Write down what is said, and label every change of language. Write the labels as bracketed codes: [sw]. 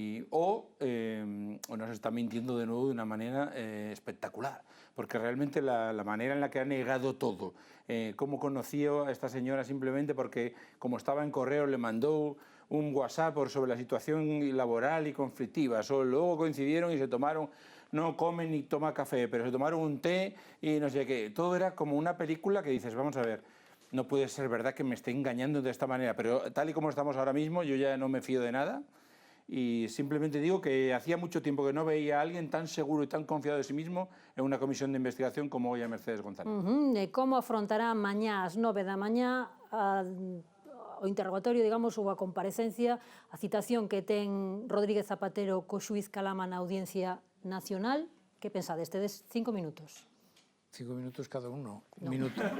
[es] o nos está mintiendo de nuevo de una manera espectacular, porque realmente la manera en la que ha negado todo, cómo conoció a esta señora simplemente porque como estaba en correo le mandó un WhatsApp sobre la situación laboral y conflictiva, luego coincidieron y se tomaron, no comen ni toma café, pero se tomaron un té y no sé qué, todo era como una película que dices, vamos a ver, no puede ser verdad que me esté engañando de esta manera, pero tal y como estamos ahora mismo, yo ya no me fío de nada y simplemente digo que hacía mucho tiempo que no veía a alguien tan seguro y tan confiado de sí mismo en una comisión de investigación como hoy a Mercedes González. [gl] Como afrontará mañá ás 9 da mañá o interrogatorio, digamos, ou a comparecencia, a citación que ten Rodríguez Zapatero co xuiz Calama na Audiencia Nacional? Que pensades? Tedes 5 minutos. [es] 5 minutos cada uno, un minuto.